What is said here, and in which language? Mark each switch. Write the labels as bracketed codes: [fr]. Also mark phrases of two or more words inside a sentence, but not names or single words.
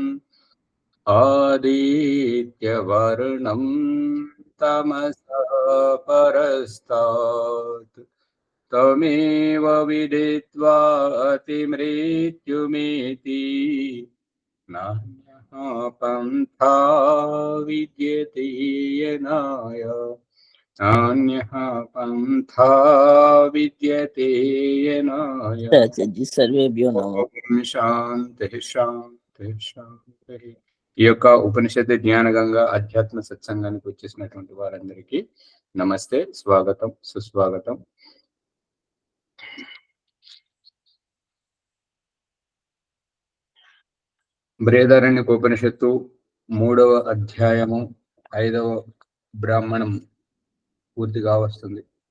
[sa] आदित्यवर्णं तमसः परस्तात् तमेव विदित्वा अतिमृत्युमेति नान्यः पन्था विद्यते यनाय नान्यः पन्था विद्यते येनाय। जी सर्वेभ्यो नमः। ఓం శాంతి శాంతి శాంతి. [te] ఈ యొక్క ఉపనిషత్తు జ్ఞాన గంగా అధ్యాత్మ సత్సంగానికి వచ్చేసినటువంటి వారందరికీ నమస్తే, స్వాగతం, సుస్వాగతం. బృహదారణ్యక ఉపనిషత్తు 3వ అధ్యాయము 5వ బ్రాహ్మణం పూర్తిగా వస్తుంది.